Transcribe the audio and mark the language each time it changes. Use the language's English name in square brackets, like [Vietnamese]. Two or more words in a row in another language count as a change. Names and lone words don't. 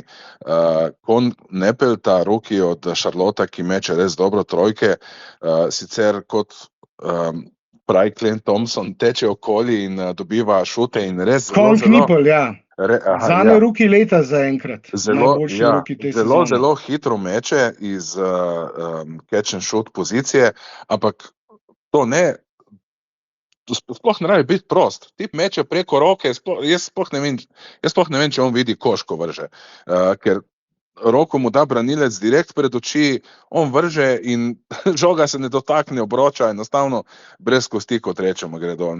[Slovenian] Kon Nepel, ta rookie od Charlotta, ki meče res dobro trojke, sicer kot pravi Klay Thompson, teče okoli in dobiva šute in res Con Knipl, ja. Zame ja. Rookie leta zaenkrat. Najboljši rookie te sezone. Zelo hitro meče iz [English] catch and shoot [Slovenian] pozicije, ampak to ne, sploh ne rabi biti prost. Tip meče preko roke, jaz sploh ne vem, če on vidi koš, ko vrže. Ker roko mu da branilec direkt pred oči, on vrže in žoga se ne dotakne obroča, enostavno brez kosti, kot rečemo, gre dol.